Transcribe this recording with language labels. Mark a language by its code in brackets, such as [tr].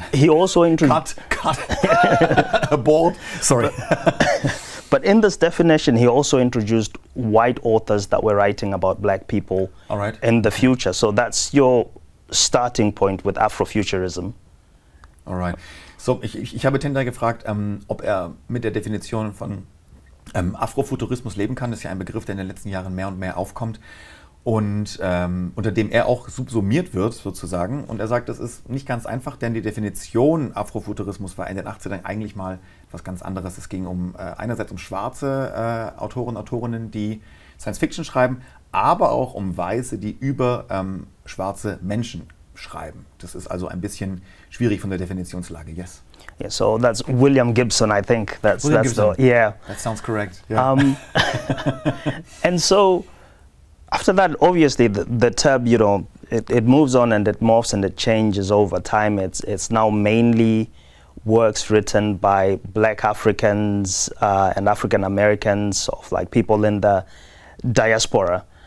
[en] He also introduced... Cut. Abort. Sorry. But in this definition, he also introduced white authors that were writing about black people in the future. So that's your starting point with Afrofuturism. Alright. [de] So, ich habe Tendai gefragt, ob er mit der Definition von Afrofuturismus leben kann. Das ist ja ein Begriff, der in den letzten Jahren mehr und mehr aufkommt und unter dem er auch subsumiert wird, sozusagen. Und er sagt, das ist nicht ganz einfach, denn die Definition Afrofuturismus war in den 80ern eigentlich mal was ganz anderes. Es ging einerseits um schwarze Autoren und Autorinnen, die Science Fiction schreiben, aber auch um Weiße, die über schwarze Menschen schreiben. Das ist also ein bisschen schwierig von der Definitionslage, yes. [en] Yeah, so that's William Gibson, I think. That's Gibson. Yeah. That sounds correct. Yeah. And so after that, obviously, the term, you know, it moves on and it morphs and it changes over time. It's now mainly works written by black Africans and African Americans, of like people in the diaspora.